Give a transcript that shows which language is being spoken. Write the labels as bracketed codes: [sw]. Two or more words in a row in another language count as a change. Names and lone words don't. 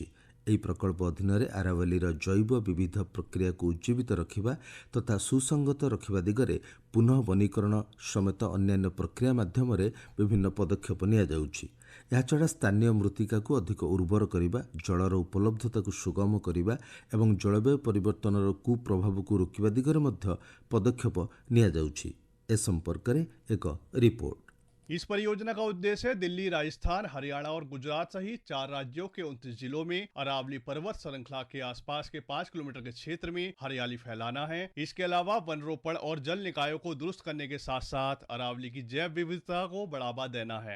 [or] ଏହି ପ୍ରକଳ୍ପ ଅଧୀନରେ ଆରାବଲୀର ଜୈବ ବିବିଧ ପ୍ରକ୍ରିୟାକୁ ଉଜ୍ଜୀବିତ ରଖିବା ତଥା ସୁସଙ୍ଗତ ରଖିବା ଦିଗରେ ପୁନଃ ବନୀକରଣ ସମେତ ଅନ୍ୟାନ୍ୟ ପ୍ରକ୍ରିୟା ମାଧ୍ୟମରେ ବିଭିନ୍ନ ପଦକ୍ଷେପ ନିଆଯାଉଛି। ଏହାଛଡ଼ା ସ୍ଥାନୀୟ ମୃତ୍ତିକାକୁ ଅଧିକ ଉର୍ବର କରିବା, ଜଳର ଉପଲବ୍ଧତାକୁ ସୁଗମ କରିବା ଏବଂ ଜଳବାୟୁ ପରିବର୍ତ୍ତନର କୁପ୍ରଭାବକୁ ରୋକିବା ଦିଗରେ ମଧ୍ୟ ପଦକ୍ଷେପ ନିଆଯାଉଛି। ଏ ସମ୍ପର୍କରେ ଏକ ରିପୋର୍ଟ। [hi] इस परियोजना का उद्देश्य दिल्ली, राजस्थान, हरियाणा और गुजरात सहित 4 राज्यों के 29 जिलों में अरावली पर्वत श्रृंखला के आसपास के 5 किलोमीटर के क्षेत्र में हरियाली फैलाना है। इसके अलावा वन रोपण और जल निकायों को दुरुस्त करने के साथ साथ अरावली की जैव विविधता को बढ़ावा देना है।